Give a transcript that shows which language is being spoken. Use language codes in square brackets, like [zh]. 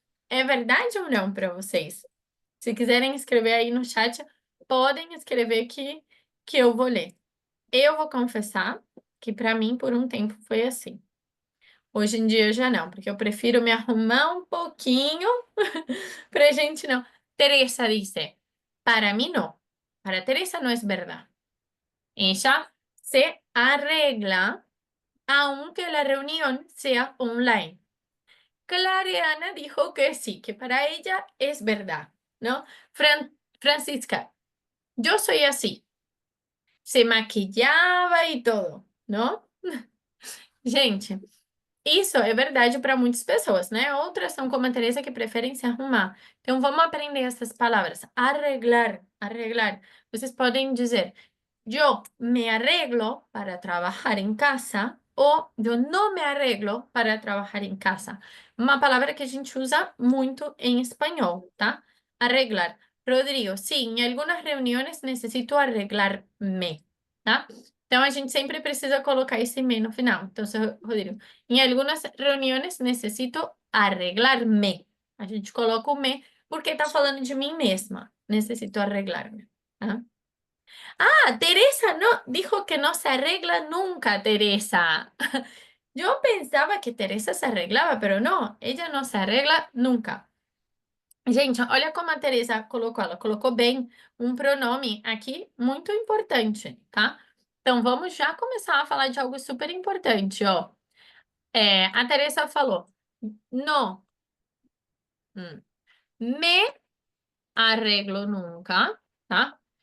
[pt] É verdade ou não para vocês? Se quiserem escrever aí no chat, podem escrever que eu vou ler. Eu vou confessar que para mim, por um tempo, foi assim. Hoje em dia já não, porque eu prefiro me arrumar um pouquinho para gente não. Teresa disse, para mim não. Para Teresa não é verdade. [es] Ella se arregla aunque la reunión sea online. Clariana dijo que sí, que para ella es verdad, ¿no? Francisca, yo soy así. Se maquillaba y todo, ¿no? [pt] Gente, isso é verdade para muitas pessoas, né? Outras são como a Teresa que preferem se arrumar. Então, vamos aprender essas palavras. Arreglar, arreglar. Vocês podem dizer, [es] yo me arreglo para trabajar en casa [pt] ou [es] yo no me arreglo para trabajar en casa. [pt] Uma palavra que a gente usa muito em espanhol, tá? Arreglar. Rodrigo, sim, em algumas reuniões necessito arreglar-me, tá? Então, a gente sempre precisa colocar esse me no final. Então, Rodrigo, em algumas reuniões necessito arreglar-me. A gente coloca o me porque está falando de mim mesma. [es] Necesito arreglar-me, tá? Ah, Teresa no, dijo que no se arregla nunca, Teresa. Yo pensaba que Teresa se arreglaba, pero no, ella no se arregla nunca. [pt] Gente, olha como a Teresa colocou, ela colocou bem um pronome aqui muito importante, tá? Então, vamos já começar a falar de algo super importante, ó. A Teresa falou, [es] no me arreglo nunca, [pt] tá?